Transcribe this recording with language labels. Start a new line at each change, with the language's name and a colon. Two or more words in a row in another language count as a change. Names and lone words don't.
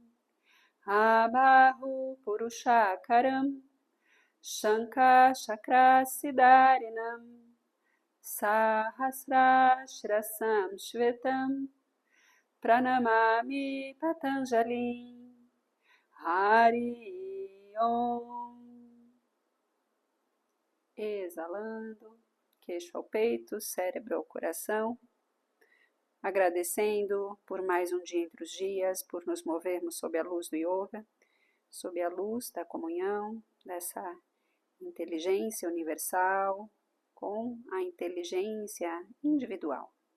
Sanskrit: abahu purushakaram shankha chakrasidarinam Sahasrashrasam Shvetam Pranamami Patanjali Hari Om.
Portuguese: Exalando, queixo ao peito, cérebro ao coração, agradecendo por mais um dia entre os dias, por nos movermos sob a luz do yoga, sob a luz da comunhão, dessa inteligência universal, com a inteligência individual.